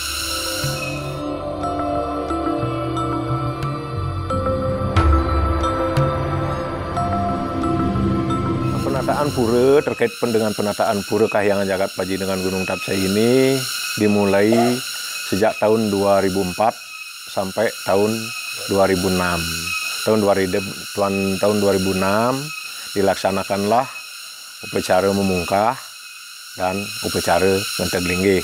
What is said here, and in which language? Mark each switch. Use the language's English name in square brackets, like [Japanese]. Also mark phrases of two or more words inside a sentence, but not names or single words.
[Indonesian] Penataan pura, terkait dengan penataan Pura Kahyangan Jagat Pajinengan Gunung Tapsai ini dimulai sejak tahun 2004 sampai tahun 2006. Tahun 2006 dilaksanakanlah upacara memungkah dan upacara Ngenteglingge.